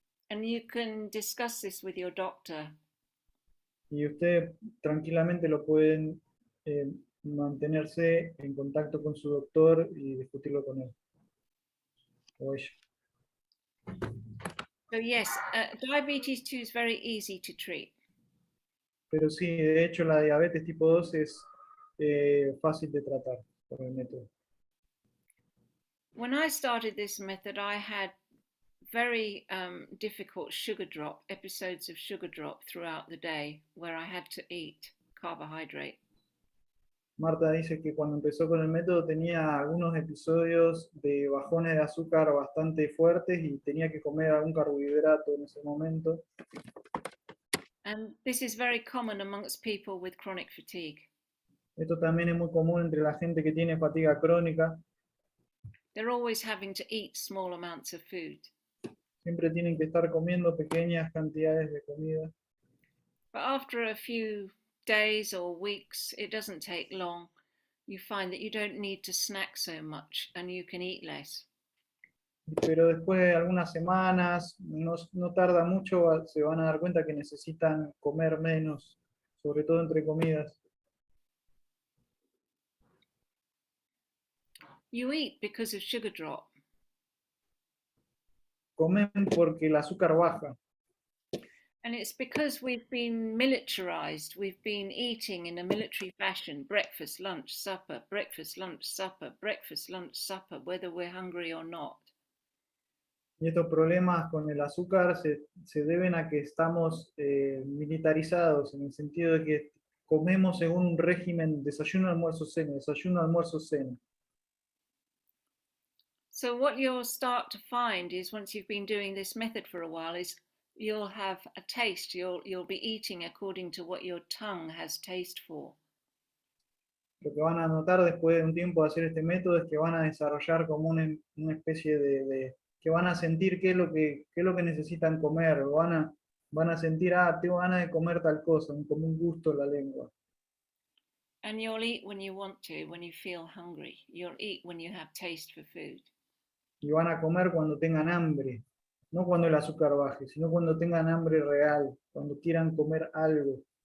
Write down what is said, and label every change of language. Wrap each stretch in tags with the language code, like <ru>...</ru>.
<en>And you can discuss this with your doctor.</en> <es>Y ustedes tranquilamente lo pueden mantenerse en contacto con su doctor y discutirlo con él o ella.</es> <en>So yes, diabetes 2 is very easy to treat.</en> <es>Pero sí, de hecho la diabetes tipo 2 es fácil de tratar por el método.</es> <en>When I started this method, I had very difficult sugar drop, episodes of sugar drop throughout the day where I had to eat carbohydrate.</en> <es>Marta dice que cuando empezó con el método tenía algunos episodios de bajones de azúcar bastante fuertes y tenía que comer algún carbohidrato en ese momento.</es> <en>And this is very common amongst people with chronic fatigue.</en> <es>Esto también es muy común entre la gente que tiene fatiga crónica.</es> <en>They're always having to eat small amounts of food.</en> <es>Siempre tienen que estar comiendo pequeñas cantidades de comida.</es> <en>But after a few days or weeks, it doesn't take long, you find that you don't need to snack so much and you can eat less.</en> <es>Pero después de algunas semanas, no tarda mucho, se van a dar cuenta que necesitan comer menos, sobre todo entre comidas.</es> <en>You eat because of sugar drop.</en> <es>Comen porque el azúcar baja.</es> <en>And it's because we've been militarized. We've been eating in a military fashion, breakfast, lunch, supper, breakfast, lunch, supper, breakfast, lunch, supper, whether we're hungry or not.</en> <es>Y estos problemas con el azúcar se deben a que estamos militarizados, en el sentido de que comemos según un régimen desayuno, almuerzo, cena, desayuno, almuerzo, cena.</es> <en>So what you'll start to find is, once you've been doing this method for a while, is you'll have a taste. You'll be eating according to what your tongue has taste for.</en> <es>Lo que van a notar después de un tiempo de hacer este método es que van a desarrollar como una especie que van a sentir qué es lo que necesitan comer, van van a sentir, tengo ganas de comer tal cosa, como un gusto en la lengua.</es> <en>And you'll eat when you want to, when you feel hungry. You'll eat when you have taste for food.</en> <es>Y van a comer cuando tengan hambre, no cuando el azúcar baje, sino cuando tengan hambre real, cuando quieran comer algo.</es>